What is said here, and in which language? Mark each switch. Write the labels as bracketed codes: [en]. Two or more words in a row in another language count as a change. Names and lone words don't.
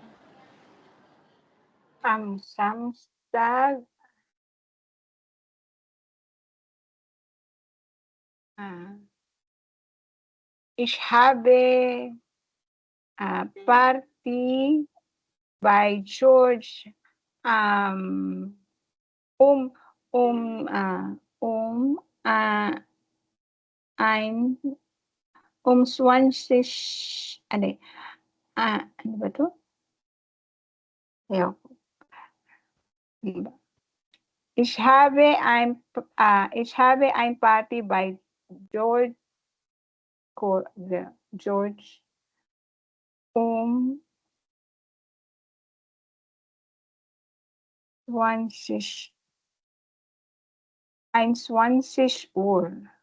[de] Am Samstag, ich habe Party bei George um 20, [tl] ano ba to? Ayoko. Diba? [de] Ich habe ein Party bei George um 21 Uhr.